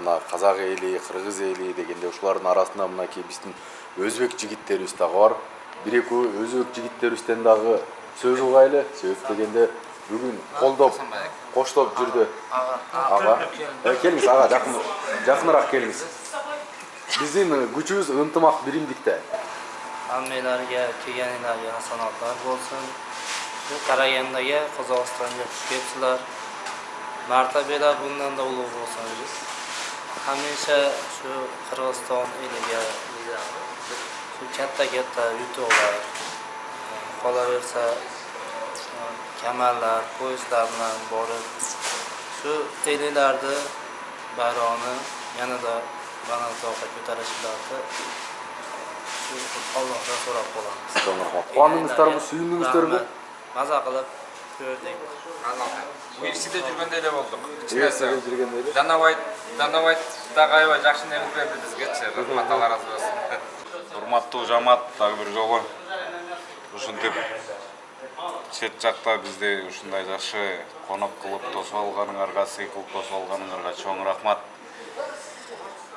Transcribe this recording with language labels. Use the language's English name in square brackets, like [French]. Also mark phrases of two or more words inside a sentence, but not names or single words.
[Kyrgyz] Мына казак эли, кыргыз эли дегенде ушулардын арасында мынакей биздин өзбек жигиттерибиз дагы бар. Бир экөө өзбек жигиттерибизден дагы сөз угайлы. Себеп дегенде бүгүн колдоп, коштоп жүрдү. Ага. Келиңиз ага, жакыныраак келиңиз. Биздин күчүбүз ынтымак, биримдикте. [Uzbek] Hammalarga kelganinglarga hasonatlar bo'lsin. Shu Qaragandagi Qozog'istonga xush kelibsizlar. Martabalar bundan da ulug' bo'lsin. Hamisha shu Qirg'iziston eliga shu katta yutuqlar qolaversa, kamallar, poyezdlar bilan borib shu ellarni bayrog'ini yanada balandroqqa ko'tarishlarni Allohdan so'rab qolamiz. Quvandingizlarmi, suyundingizlarmi? Maza qilib ko'rdik. [Kyrgyz] Университетте жүргөндөй эле болдук. Данабайттагы аябай жакшы нерсе берди бизгечи. Рахмат, Алла разы болсун. Урматтуу жамаат, дагы бир жолу ушинтип чет жакта бизди ушундай жакшы конок кылып тосуп алганыңарга, сый кылып тосуп алганыңарга чоң рахмат.